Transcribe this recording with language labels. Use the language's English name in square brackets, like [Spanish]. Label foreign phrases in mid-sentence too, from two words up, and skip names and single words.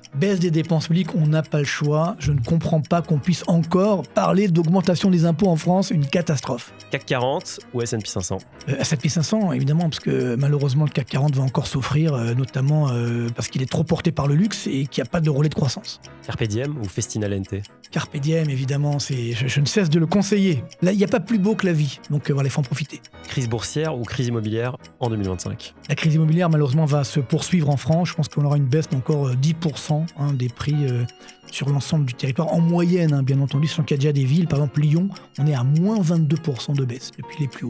[French] Baisse des dépenses publiques, on n'a pas le choix. Je ne comprends pas qu'on puisse encore parler d'augmentation des impôts en France, une catastrophe. CAC 40 ou S&P 500? S&P 500, évidemment, parce que malheureusement, le CAC 40 va encore souffrir, notamment parce qu'il est trop porté par le luxe et qu'il n'y a pas de relais de croissance. [Latin] Carpe diem ou festina lente? Carpe diem, [French] évidemment, je ne cesse de le conseiller. Là, il n'y a pas plus beau que la vie, donc voilà, il faut en profiter. Crise boursière ou crise immobilière en 2025? La crise immobilière, malheureusement, va se poursuivre en France. Je pense qu'on aura une baisse d'encore 10% des prix sur l'ensemble du territoire. En moyenne, bien entendu, sachant qu'il y a déjà des villes, par exemple Lyon, on est à moins 22% de baisse depuis les plus hauts.